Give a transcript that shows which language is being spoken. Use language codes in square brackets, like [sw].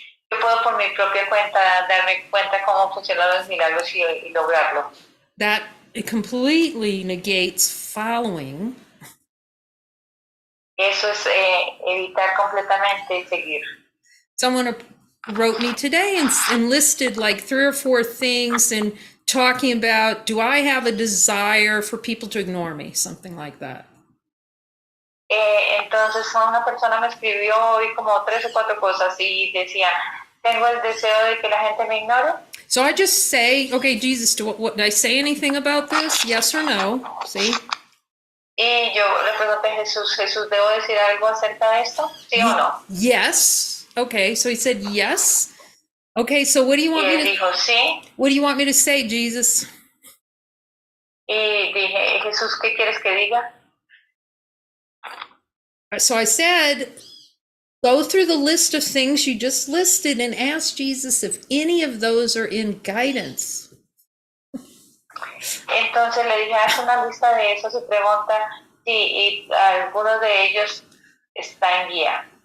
[es] Yo puedo por mi propia cuenta darme cuenta cómo funcionan los milagros y lograrlo. [en] That it completely negates following. [es] Eso es evitar completamente seguir. [en] Someone wrote me today and listed like 3 or 4 things and talking about, do I have a desire for people to ignore me? Something like that. [es] Entonces una persona me escribió hoy como 3 o 4 cosas y decía, tengo el deseo de que la gente me ignore. [en] So I just say, okay, Jesus, did I say anything about this? Yes or no? See? [es] Y yo le pregunté a Jesús, ¿debo decir algo acerca de esto? ¿Sí o no? [en] Yes. Okay, so he said yes. Okay, so what do you want [es] y [en] me to? [es] Dijo, sí. [en] What do you want me to say, Jesus? [es] Y dije, Jesús, ¿qué quieres que diga? [en] So I said, go through the list of things you just listed and ask Jesus if any of those are in guidance. [es] Entonces le dije, haz una lista de esos y pregunta si alguno de ellos está en guía.